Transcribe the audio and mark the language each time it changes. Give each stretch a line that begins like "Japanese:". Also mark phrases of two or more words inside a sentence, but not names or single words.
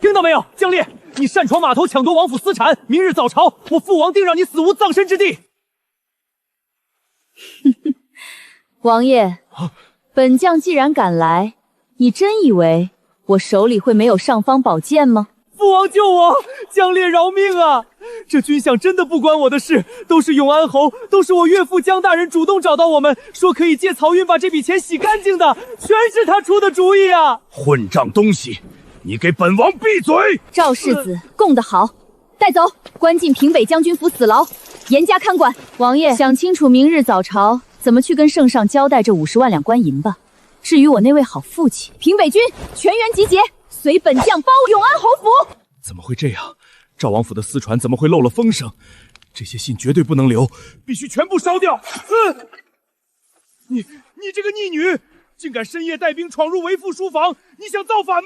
Chinese: 聽到沒有，江烈，你擅闖碼頭，搶奪王府私產，明日早朝，我父王定讓你死無葬身之地。王爺，本將既然敢來，你真以為我手裡會沒有尚方寶劍嗎？父王救我，江烈饶命啊！這軍饷真的不關我的事，都是永安侯，都是我岳父江大人主動找到我們，說可以借漕運把這筆錢洗乾淨的，全是他出的主意啊！混賬東西， 你给本王閉嘴！赵世子供得好，带走，关进平北将軍府死牢，嚴加看管。王爺想清楚明日早朝怎麼去跟聖上交代這50萬兩官銀吧。至於我那位好父親，平北軍全員集結，隨本將包永安侯府。怎麼會這樣？趙王府的私傳怎麼會漏了風聲？這些信絕對不能留，必須全部燒掉！你這個逆女，竟敢深夜帶兵闖入為父書房，你想造反嗎？